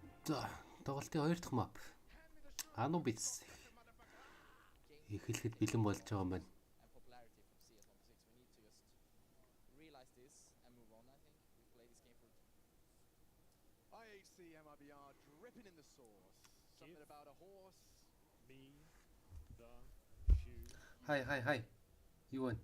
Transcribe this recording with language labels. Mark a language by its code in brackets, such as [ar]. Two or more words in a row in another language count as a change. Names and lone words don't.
[mn] За тоглолтын 2 дахь map. Anubis эхлэхэд бэлэн болж байгаа юм байна. [en] IHC MIBR dripping in the sauce. Something about a horse. Me the shoe. Hi. You won.